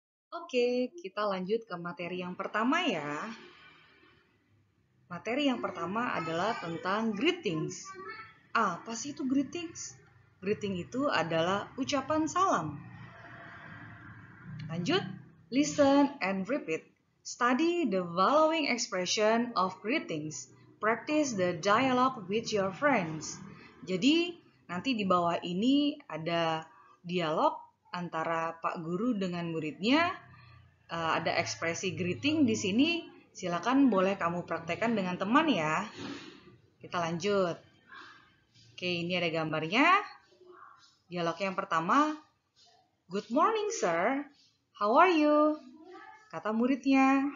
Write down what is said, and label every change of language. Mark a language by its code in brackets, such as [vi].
[id] Oke, kita lanjut ke materi yang pertama ya. Materi yang pertama adalah tentang greetings. Apa sih itu greetings? Greeting itu adalah ucapan salam. Lanjut, [en] listen and repeat. Study the following expression of greetings. Practice the dialogue with your friends. [id] Jadi, nanti di bawah ini ada dialog antara Pak Guru dengan muridnya. Ada ekspresi greeting di sini. Silakan boleh kamu praktekkan dengan teman ya. Kita lanjut. Oke, ini ada gambarnya. Dialog yang pertama, [en] "Good morning, sir. How are you?" [id] Kata muridnya.